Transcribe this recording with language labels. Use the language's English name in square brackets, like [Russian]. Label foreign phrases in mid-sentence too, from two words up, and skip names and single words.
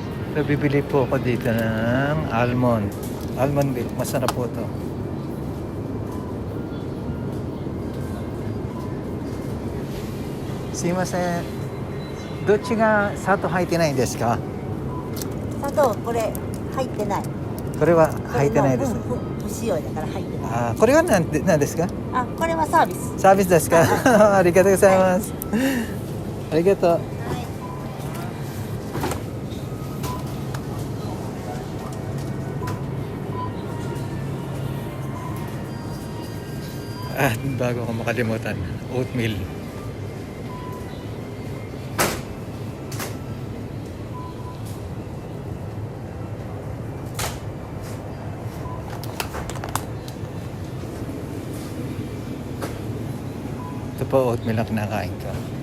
[Filipino] So, bibili po ako dito ng almond. [English] Almond milk. [Filipino] Masarap po to. [Japanese] Sumimasen. どっちが砂糖入ってないんですか？砂糖これ入ってない。これは入ってないです。不使用だから入ってない。あー、これは何ですか？あ、これはサービス。サービスですか？ありがとうございます。ありがとう。はい。 [Filipino] Ah, bago ko makalimutan, oatmeal. Ito po, oatmeal ang kinakain ko.